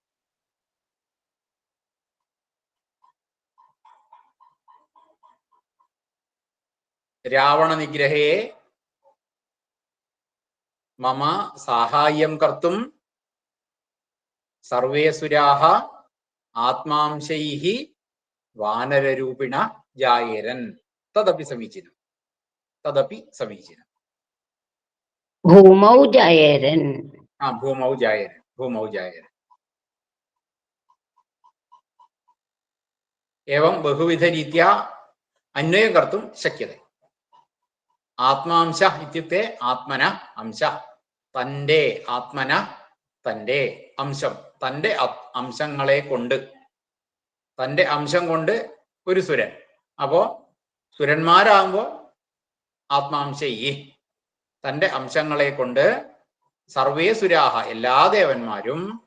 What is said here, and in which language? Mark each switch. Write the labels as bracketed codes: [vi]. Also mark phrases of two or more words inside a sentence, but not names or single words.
[sa] രാവണ നിഗ്രഹേ മമ സാഹായം കർത്തും സർവേ സുരാഹ ആത്മാംശൈഹി വാനരരൂപിണ ജായേരൻ. തദപി സമീചീനം. തദപി സമീചീനം. ഭൂമൗ ജായേരൻ. ഭൂമൗ ജായേരൻ. ഭൂമൗ ജായേരൻ. एवं बहुविधरीत्या अन्वयं कर्तुं शक्यते. ആത്മാംശ ഇത്യുക്തെ ആത്മന അംശ. [ml] തൻ്റെ ആത്മന, തൻ്റെ അംശം, തൻ്റെ അംശങ്ങളെ കൊണ്ട്, തൻ്റെ അംശം കൊണ്ട് ഒരു സുരൻ. അപ്പോ സുരന്മാരാകുമ്പോ ആത്മാംശയി, തൻ്റെ അംശങ്ങളെ കൊണ്ട് [sa] സർവേ സുരാഹ [ml] എല്ലാ ദേവന്മാരും